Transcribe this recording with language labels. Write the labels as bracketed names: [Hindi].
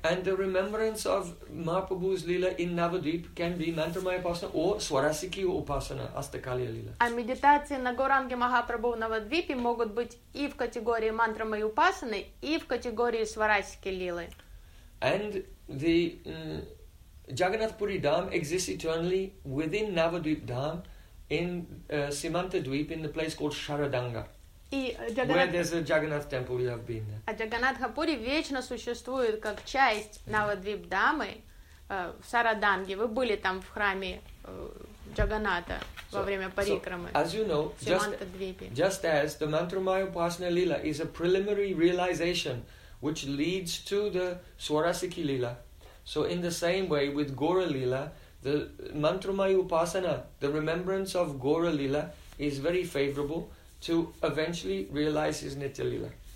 [English] And the remembrance of Mahaprabhu's Lila in Navadvip can be mantra Майи Упасана or Сварасики Упасана, Астакалья Лила. [Russian] А медитации на Гуранги Махапрабху в Навадвипе могут быть и в категории мантра Майи Упасаны, и в категории Сварасики Лилы. [English] And the Jagannath Puri Dham exists eternally within Navadvip Dham, in Simanta Dweep, in the place called Sharadanga, where there's a Jagannath temple, you have been there. [Russian] А Джаганнатха Пури вечно существует как часть Навадвип Дамы в Сараданге. Вы были там в храме Джаганната во время парикрамы. [English] So, as you know, just as the Mantramaya Upasana Lila is a preliminary realization which leads to the Swarasiki Lila, so in the same way with Gaura Lila, the Mantramaya Upasana, the remembrance of Gaura Lila, is very favorable to eventually realize his Nitya Lila.